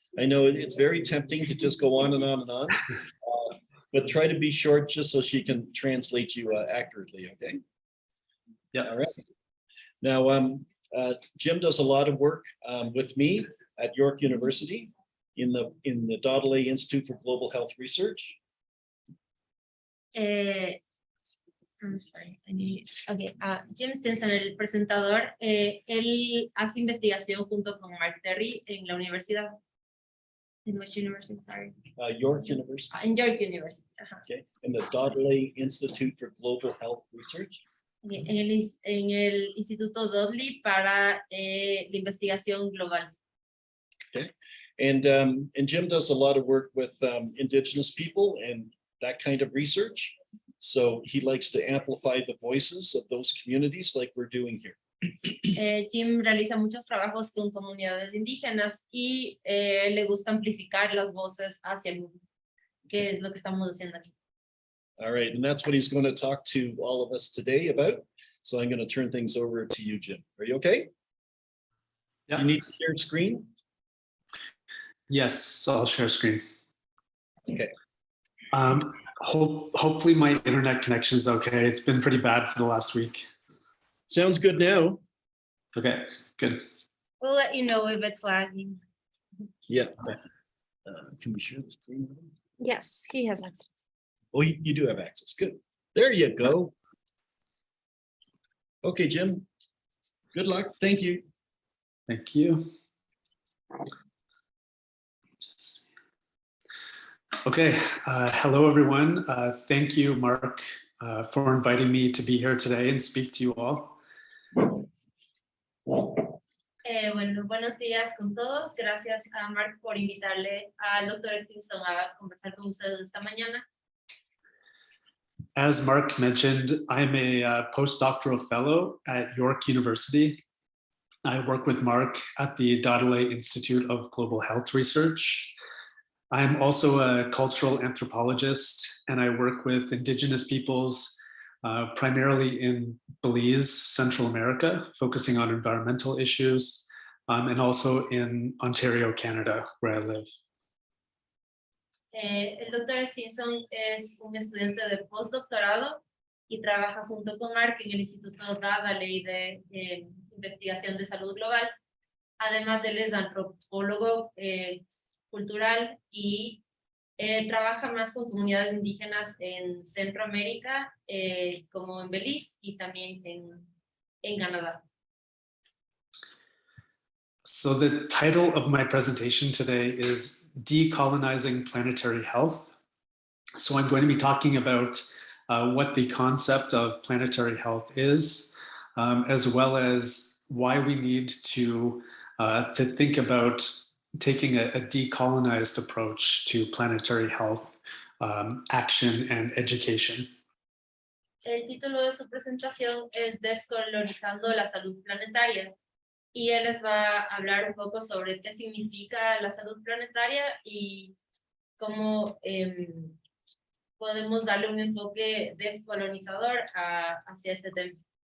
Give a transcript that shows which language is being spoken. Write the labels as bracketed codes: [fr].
[en] I know it's very tempting to just go on and on and on, but try to be short just so she can translate you accurately, okay? Yeah. All right. Now, Jim does a lot of work with me at York University in the Dodley Institute for Global Health Research. I'm sorry, okay, [es] Jim Stinson, el presentador, él hace investigación junto con Mark Terry en la universidad. [en] In which university, sorry? York University, [es] En York University. Ajá. [en] okay, and the Dodley Institute for Global Health Research. [es] En el Instituto Dudley para la investigación global. [en] And Jim does a lot of work with Indigenous people and that kind of research. So he likes to amplify the voices of those communities like we're doing here. [es] Jim realiza muchos trabajos con comunidades indígenas y le gusta amplificar las voces hacia el mundo, que es lo que estamos haciendo aquí. [en] All right, and that's what he's going to talk to all of us today about. So I'm going to turn things over to you, Jim. Are you okay? Yeah. You need to share screen? Yes, I'll share screen. Okay. Hopefully my internet connection is okay. It's been pretty bad for the last week. Sounds good now. Okay, good. We'll let you know if it's lagging. Yeah. Can we share the screen? Yes, he has access. Oh, you do have access. Good. There you go. Okay, Jim. Good luck. Thank you. Thank you. Okay, hello everyone. Thank you, Mark, for inviting me to be here today and speak to you all. [es] Bueno, buenos días con todos. Gracias a Mark por invitarle al Dr. Stinson a conversar con ustedes esta mañana. [en] As Mark mentioned, I'm a postdoctoral fellow at York University. I work with Mark at the Dodley Institute of Global Health Research. I'm also a cultural anthropologist, and I work with Indigenous peoples, primarily in Belize, Central America, focusing on environmental issues, and also in Ontario, Canada, where I live. [es] El Dr. Stinson es un estudiante de postdoctorado y trabaja junto con Mark en el Instituto Dodley de Investigación de Salud Global. Además, él es antropólogo cultural y trabaja más con comunidades indígenas en Centroamérica, como en Belice y también en Canadá. [en] So the title of my presentation today is Decolonizing Planetary Health. So I'm going to be talking about what the concept of planetary health is, as well as why we need to think about taking a decolonized approach to planetary health action and education. [es] El título de su presentación es Descolonizando la salud planetaria. Y él les va a hablar un poco sobre qué significa la salud planetaria y cómo podemos darle un enfoque descolonizador hacia este tema.